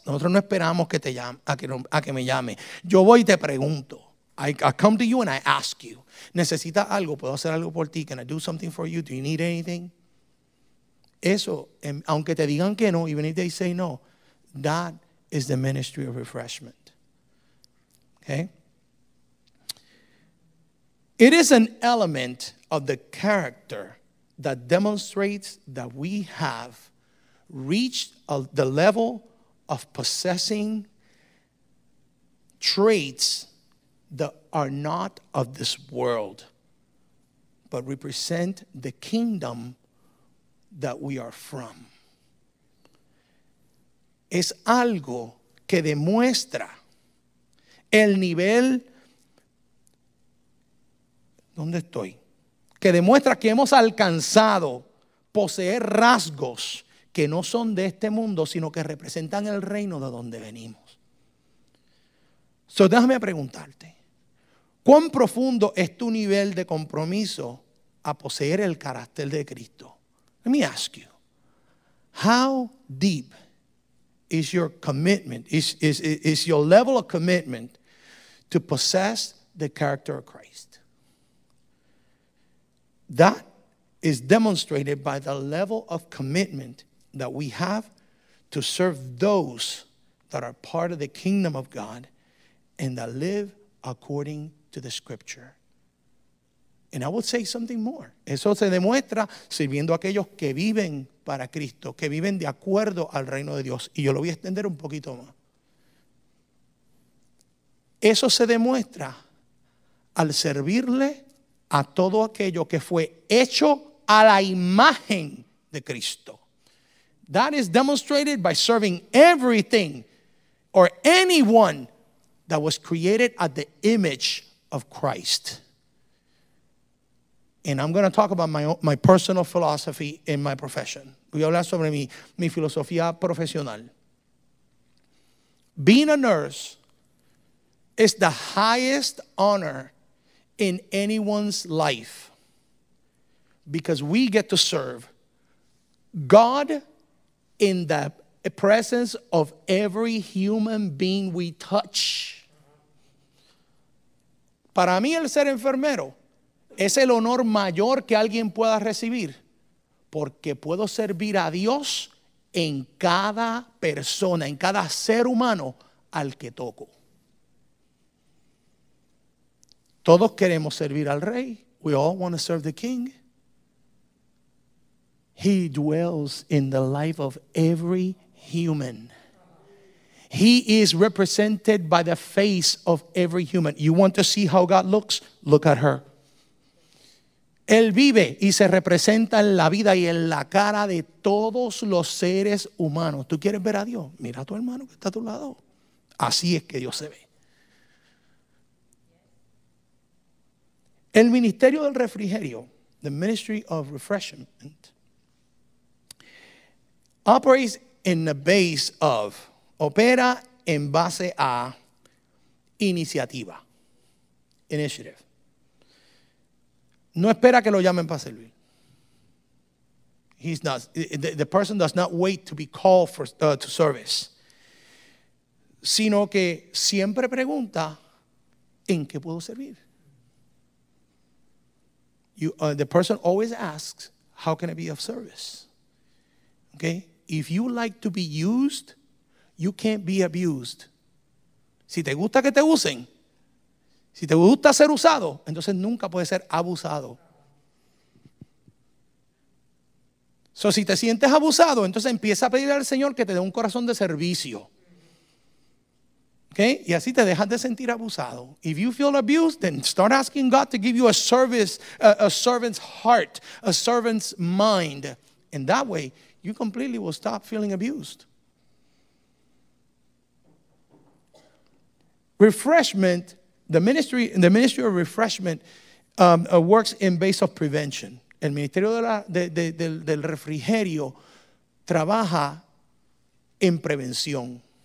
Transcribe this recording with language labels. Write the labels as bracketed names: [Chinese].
[Spanish] Nosotros no esperamos que te llame, a que me llame. Yo voy y te pregunto. [English] I come to you and I ask you. [Spanish] ¿Necesitas algo? ¿Puedo hacer algo por ti? [English] Can I do something for you? Do you need anything? [Spanish] Eso, aunque te digan que no, [English] even if they say no, that is the ministry of refreshment. Okay? It is an element of the character that demonstrates that we have reached the level of possessing traits that are not of this world, but represent the kingdom that we are from. [Spanish] Es algo que demuestra el nivel. ¿Dónde estoy? Que demuestra que hemos alcanzado poseer rasgos que no son de este mundo, sino que representan el reino de donde venimos. So, déjame preguntarte, ¿cuán profundo es tu nivel de compromiso a poseer el carácter de Cristo? [English] Let me ask you, how deep is your commitment, is your level of commitment to possess the character of Christ? That is demonstrated by the level of commitment that we have to serve those that are part of the kingdom of God and that live according to the scripture. And I will say something more. [Spanish] Eso se demuestra sirviendo a aquellos que viven para Cristo, que viven de acuerdo al reino de Dios. Y yo lo voy a extender un poquito más. Eso se demuestra al servirle a todo aquello que fue hecho a la imagen de Cristo. [English] That is demonstrated by serving everything or anyone that was created at the image of Christ. And I'm going to talk about my personal philosophy in my profession. [Spanish] Voy a hablar sobre mi filosofía profesional. [English] Being a nurse is the highest honor in anyone's life because we get to serve God in the presence of every human being we touch. [Spanish] Para mí el ser enfermero es el honor mayor que alguien pueda recibir porque puedo servir a Dios en cada persona, en cada ser humano al que toco. Todos queremos servir al rey. [English] We all want to serve the king. He dwells in the life of every human. He is represented by the face of every human. You want to see how God looks? Look at her. [Spanish] Él vive y se representa en la vida y en la cara de todos los seres humanos. ¿Tú quieres ver a Dios? Mira a tu hermano que está a tu lado. Así es que Dios se ve. El ministerio del refrigerio, [English] the ministry of refreshment, operates in the base of, [Spanish] opera en base a iniciativa, [English] initiative. [Spanish] No espera que lo llamen para servir. [English] He's not, the person does not wait to be called for, to service, [Spanish] sino que siempre pregunta, ¿en qué puedo servir? [English] The person always asks, how can I be of service? Okay? If you like to be used, you can't be abused. [Spanish] Si te gusta que te usen, si te gusta ser usado, entonces nunca puedes ser abusado. So, si te sientes abusado, entonces empieza a pedirle al Señor que te dé un corazón de servicio. Okay? Y así te dejas de sentir abusado. [English] If you feel abused, then start asking God to give you a servant's heart, a servant's mind. And that way, you completely will stop feeling abused. Refreshment, the ministry of refreshment works in base of prevention. [Spanish] El ministerio del refrigerio trabaja en prevención.